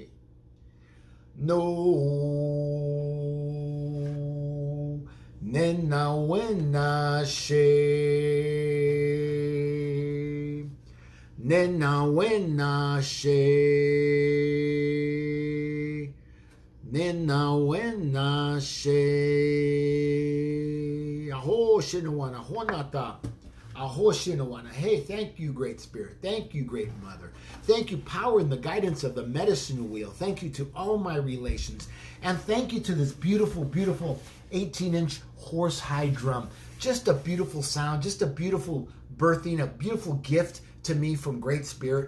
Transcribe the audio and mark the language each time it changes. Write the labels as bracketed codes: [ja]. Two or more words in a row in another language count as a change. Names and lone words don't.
[en] No nena wena she. Nena wena she. Nena wena she. Aho shinawana honata. Aho shinawana. Hey, thank you, Great Spirit. Thank you, Great Mother. Thank you, power and the guidance of the medicine wheel. Thank you to all my relations. And thank you to this beautiful, beautiful 18-inch horse high drum. Just a beautiful sound, just a beautiful birthing, a beautiful gift to me from Great Spirit.